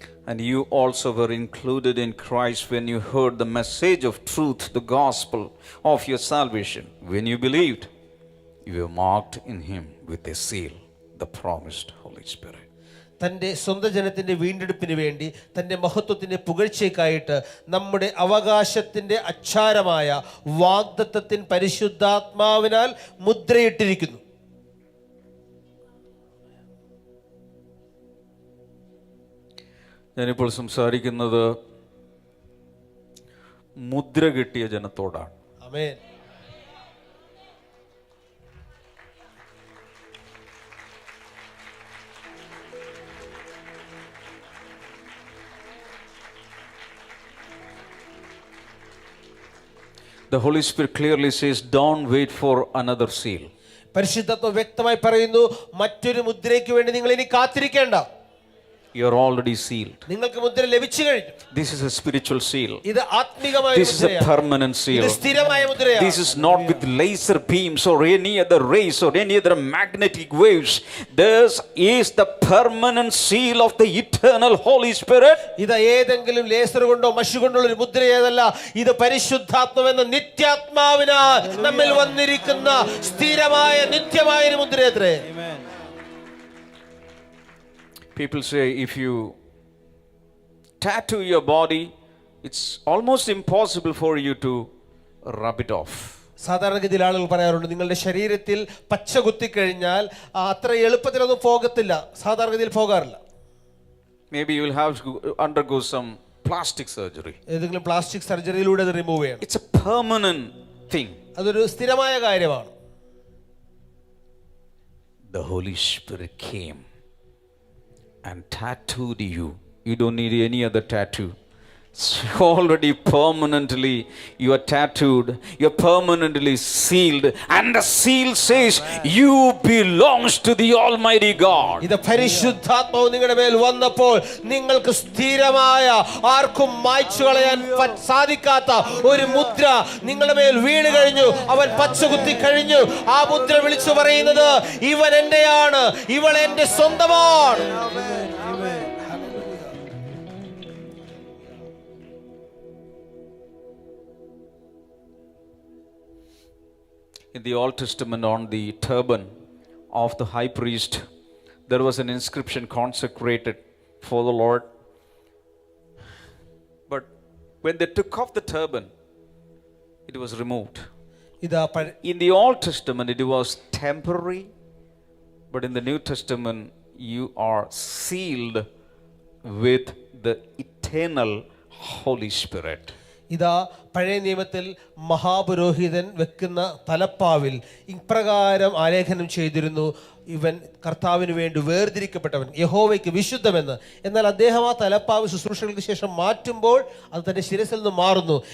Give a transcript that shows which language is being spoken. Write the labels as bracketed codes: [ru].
[en] And you also were included in Christ when you heard the message of truth, the gospel of your salvation. When you believed, you were marked in him with a seal, the promised Holy Spirit. [ml] തൻ്റെ സ്വന്തം ജനത്തിൻ്റെ വീണ്ടെടുപ്പിന് വേണ്ടി തൻ്റെ മഹത്വത്തിൻ്റെ പുകഴ്ചയ്ക്കായിട്ട് നമ്മുടെ അവകാശത്തിൻ്റെ അച്ചാരമായ വാഗ്ദത്തത്തിൻ പരിശുദ്ധാത്മാവിനാൽ മുദ്രയിട്ടിരിക്കുന്നു. ഞാനിപ്പോൾ സംസാരിക്കുന്നത് മുദ്ര കിട്ടിയ ജനത്തോടാണ്. ആമേൻ. [en] The Holy Spirit clearly says, don't wait for another seal. [ml] പരിശുദ്ധാത്മ വ്യക്തമായി പറയുന്നു, മറ്റൊരു മുദ്രയ്ക്ക് വേണ്ടി നിങ്ങൾ ഇനി കാത്തിരിക്കേണ്ട. [en] You are already sealed. [ml] നിങ്ങൾക്ക് മുദ്ര ലഭിച്ചു കഴിഞ്ഞു. [en] This is a spiritual seal. [ml] ഇത് ആത്മീകമായ [en] This is a permanent seal. [ml] ഇത് സ്ഥിരമായ മുദ്രയാണ്. [en] This is not with laser beams or any other rays or any other magnetic waves. This is the permanent seal of the eternal Holy Spirit. [ml] ഇത് ഏതെങ്കിലും laser കൊണ്ടോ മഷി കൊണ്ടുള്ള ഒരു മുദ്രയേതല്ല. ഇത് പരിശുദ്ധാത്മാവെന്ന നിത്യാത്മാവിനാൽ നമ്മിൽ വന്നിരിക്കുന്ന സ്ഥിരമായ നിത്യമായ ഒരു മുദ്രയത്രേ. [en] People say if you tattoo your body, it's almost impossible for you to rub it off. [ml] സാധാരണഗതിയിൽ ആളുകൾ പറയാറുണ്ട്, നിങ്ങളുടെ ശരീരത്തിൽ പച്ച കുത്തിക്കഴിഞ്ഞാൽ അത്ര എളുപ്പത്തിലൊന്നും പോകത്തില്ല. സാധാരണഗതിയിൽ പോകാറില്ല. [en] Maybe you will have to undergo some plastic surgery. [ml] ഏതെങ്കിലും പ്ലാസ്റ്റിക് സർജറിയിലൂടെ അത് റിമൂവ് ചെയ്യണം. [en] It's a permanent thing. [ml] അതൊരു സ്ഥിരമായ കാര്യമാണ്. [en] The Holy Spirit came and tattooed you. You don't need any other tattoo. Already permanently you are tattooed, you are permanently sealed, and the seal says you belongs to the Almighty God. [ml] ഇത് പരിശുദ്ധാത്മാവ് നിങ്ങളുടെ മേൽ വന്നപ്പോൾ നിങ്ങൾക്ക് സ്ഥിരമായ, ആർക്കും മായ്ച്ചു കളയാൻ സാധിക്കാത്ത ഒരു മുദ്ര നിങ്ങളുടെ മേൽ വീണ് കഴിഞ്ഞു. അവൻ പച്ചകുത്തി കഴിഞ്ഞു. ആ മുദ്ര വിളിച്ചു പറയുന്നത്, ഇവൻ എന്റെയാണ്, ഇവൾ എന്റെ സ്വന്തമാണ്. [en] In the Old Testament, on the turban of the high priest, there was an inscription consecrated for the Lord. But when they took off the turban, it was removed. In the Old Testament, it was temporary, but in the New Testament, you are sealed with the eternal Holy Spirit. [ml] ഇതാ പഴയ നിയമത്തിൽ മഹാപുരോഹിതൻ വെക്കുന്ന തലപ്പാവിൽ ഇപ്രകാരം ആലേഖനം ചെയ്തിരുന്നു, ഇവൻ കർത്താവിന് വേണ്ടി വേർതിരിക്കപ്പെട്ടവൻ, യഹോവയ്ക്ക് വിശുദ്ധമെന്ന്. എന്നാൽ അദ്ദേഹം ആ തലപ്പാവ് ശുശ്രൂഷകൾക്ക് ശേഷം മാറ്റുമ്പോൾ അത് തന്റെ ശിരസിൽ നിന്ന് മാറുന്നു.